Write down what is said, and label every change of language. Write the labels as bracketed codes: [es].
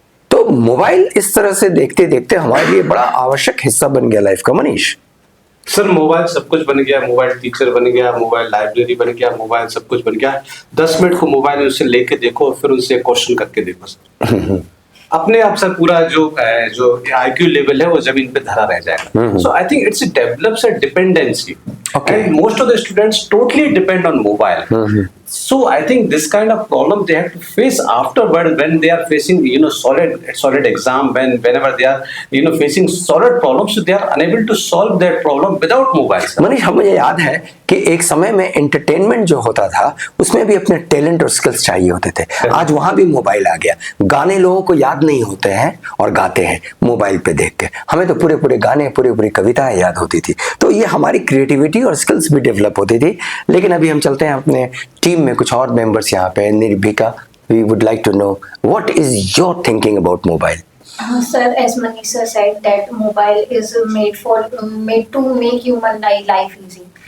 [hi] तो मोबाइल इस तरह से देखते देखते हमारे लिए बड़ा आवश्यक हिस्सा बन गया लाइफ का। मनीष सर, मोबाइल सब कुछ बन गया, मोबाइल टीचर बन गया, मोबाइल लाइब्रेरी बन गया, मोबाइल सब कुछ बन गया। 10 मिनट को मोबाइल उससे लेके देखो, फिर उनसे क्वेश्चन करके देखो सर। अपने आप से पूरा जो IQ लेवल है वो जमीन पे धरा रह जाएगा. [en] So I think it develops a dependency. Okay. And most of the students totally depend on mobile. So I think this kind of problem they have to face afterward when they are facing solid exam, whenever they are facing solid problems, so they are unable to solve that problem without mobile. [hi] Manish, हम मुझे याद है कि एक समय में entertainment जो होता था उसमें भी अपने टैलेंट और स्किल्स चाहिए होते थे. आज वहां भी मोबाइल आ गया. गाने लोगों को याद नहीं होते हैं और गाते हैं मोबाइल पे देख के. हमें तो पूरे पूरे गाने, पूरी पूरी कविताएं याद होती थी. तो ये हमारी क्रिएटिविटी और स्किल्स भी डेवलप होती थी. लेकिन अभी हम चलते हैं अपने टीम में कुछ और मेंबर्स यहाँ पे. [en] Nirbhika, we would like to know what is your thinking about mobile. Sir, as Manisha said, that mobile is made to make human life easy.